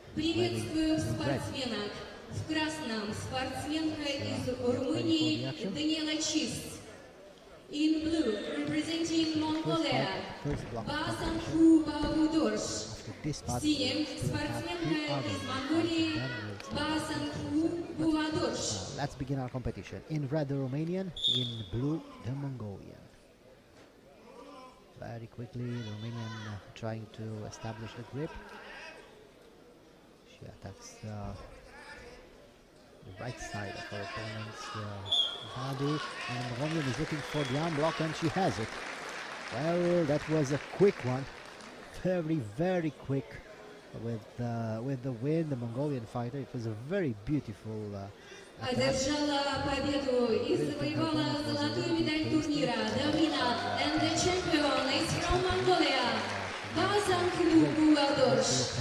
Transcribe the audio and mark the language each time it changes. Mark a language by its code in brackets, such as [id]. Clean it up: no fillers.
[ru] Приветствую спортсменок. В красном спортсменка из Румынии Даниэла Чист. [en] In blue, representing Mongolia, Басанху Баудорш. [ru] В синем спортсменка из Монголии Басанху Баудорш. [en] Let's begin our competition. In red, the Romanian. In blue, the Mongolian. Very quickly, the Romanian trying to establish the grip. She attacks the right side of her opponent's body, and the Mongolian is looking for the arm block, and she has it. Well, that was a quick one, very, very quick with the win, the Mongolian fighter. It was a very beautiful [ru] Одержала победу и завоевала золотую медаль турнира. [en] The winner and the champion is from Mongolia, Басанху Баудорш.